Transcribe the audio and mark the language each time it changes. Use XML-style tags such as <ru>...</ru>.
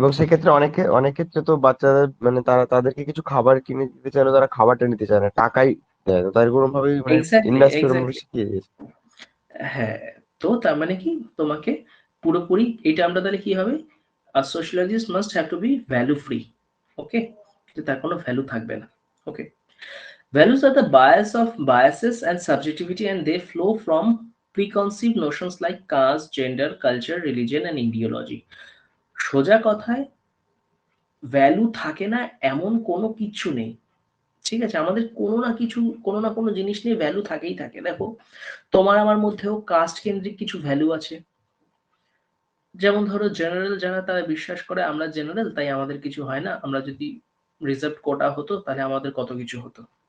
<bn>এবং সেক্ষেত্রে অনেক ক্ষেত্রে তো বাচ্চাদের মানে তারা তাদেরকে কিছু খাবার কিনে দিতে চাইলে তারা খাবারটা নিতে চায় না, টাকাই দেয় না, তাই এরকম ভাবেই মানে</bn> <en>exactly,</en> <bn>ইন্ডাস্ট্রি এরকম ভাবে</bn> <en>Exactly.</en> <bn>শিখিয়ে দিয়েছে। হ্যাঁ, তো তার মানে কি, তোমাকে পুরোপুরি এটা আমরা তাহলে কি হবে,</bn> <en>Sociologist must have to be value free.</en> <bn>ওকে, তার কোনো ভ্যালু থাকবে না।</bn> <en>Okay, values are the biases and subjectivity, and they flow from preconceived notions like caste, gender, culture, religion, and ideology.</en> <bn>সোজা কথায়, ভ্যালু থাকে না এমন কোনো কিছু নেই। ঠিক আছে, আমাদের কোনো না কিছু, কোনো না কোনো জিনিস নিয়ে ভ্যালু থাকেই থাকে। দেখো, তোমার আমার মধ্যেও কাস্ট কেন্দ্রিক কিছু ভ্যালু আছে। যেমন ধরো জেনারেল যারা, তারা বিশ্বাস করে আমরা জেনারেল তাই আমাদের কিছু হয় না, আমরা যদি রিজার্ভ কোটা হতো তাহলে আমাদের কত কিছু হতো।</bn>